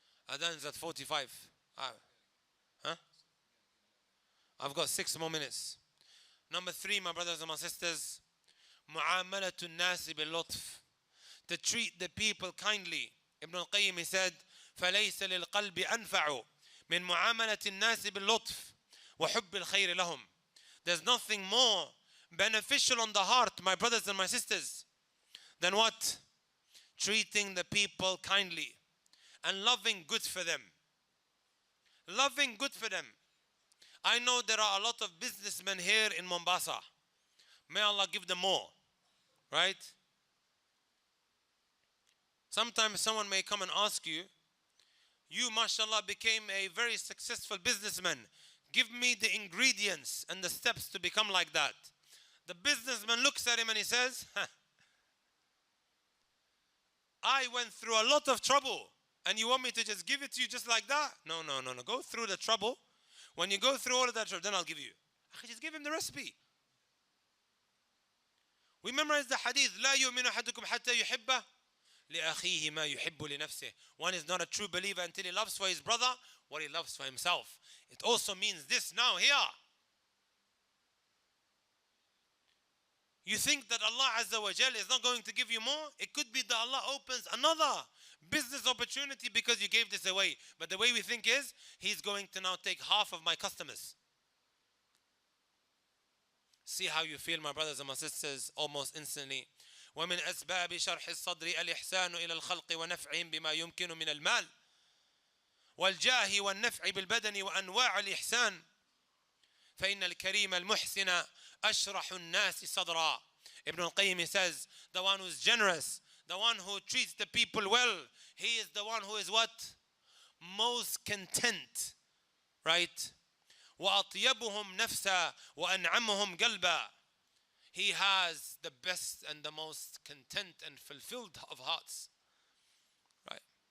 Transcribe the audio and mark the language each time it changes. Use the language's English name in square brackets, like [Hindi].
[English] Adhan is at 45. I've got 6 more minutes. Number 3, my brothers and my sisters, [Arabic] mu'amalatu nasi bil lutf. [English] To treat the people kindly. Ibn al-Qayyim, he said, [Arabic] فَلَيْسَ لِلْقَلْبِ أَنْفَعُ مِنْ مُعَامَلَةِ النَّاسِ بِاللُّطْفِ وَحُبِّ الْخَيْرِ لَهُمْ. [English] There's nothing more beneficial on the heart, my brothers and my sisters, than what? Treating the people kindly and loving good for them. Loving good for them. I know there are a lot of businessmen here in Mombasa. May Allah give them more. Right? Sometimes someone may come and ask you, You, mashallah, became a very successful businessman. Give me the ingredients and the steps to become like that. The businessman looks at him and he says, I went through a lot of trouble and you want me to just give it to you just like that? No. Go through the trouble. When you go through all of that trouble, then I'll give you. Just give him the recipe. We memorize the hadith. [Arabic] لا يؤمن أحدكم حتى يحب لأخيه ما يحب لنفسه. [English] One is not a true believer until he loves for his brother what he loves for himself. It also means this now here. You think that Allah Azza wa Jal is not going to give you more? It could be that Allah opens another business opportunity because you gave this away. But the way we think is, He's going to now take half of my customers. See how you feel, my brothers and my sisters, almost instantly. [Arabic] ومن أسباب شرح الصدر الإحسان إلى الخلق ونفعهم بما يمكن من المال والجاه والنفع بالبدن وأنواع الإحسان فإن الكريم المحسن أشرح الناس صدرا. [English] Ibn al-Qayyim says, the one who is generous, the one who treats the people well, he is the one who is what? Most content, right? [Arabic] وأطيبهم نفسا وأنعمهم قلبا. [English] He has the best and the most content and fulfilled of hearts, right?